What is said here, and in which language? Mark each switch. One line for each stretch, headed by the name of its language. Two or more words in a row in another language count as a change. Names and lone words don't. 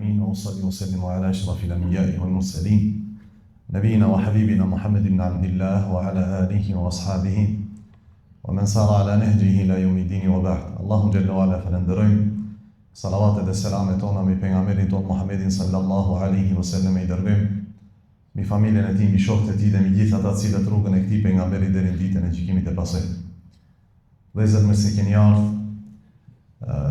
Arabic: وأصلي وسلم على أشرف الأنبياء والمرسلين نبينا وحبيبنا محمد بن عبد الله وعلى آله وأصحابه ومن سار على نهجه إلى يوم الدين وبعد. الله جل وعلا
Albanian: فلندرojmë salavatet dhe selamet tona mbi pejgamberin ton Muhammedin
Arabic: صلى الله عليه وسلم,
Albanian: i dërgojmë mbi familjen e tij, mbi shokët e tij dhe mbi gjithë ata të cilët rrugën e këtij pejgamberi deri në ditën e gjykimit të pasojnë. Vëllezër, mirë se keni ardhur.